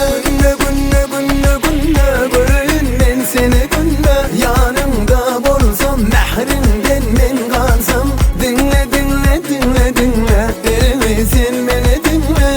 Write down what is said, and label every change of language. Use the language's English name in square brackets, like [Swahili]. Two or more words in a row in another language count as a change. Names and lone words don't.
[Turkish] Günne günne günne günne göreyim ben seni günne. [Turkmen] Yanımda bolsam mehrinden men kansam. [Turkish] Dinle dinle dinle dinle beri sen beni dinle.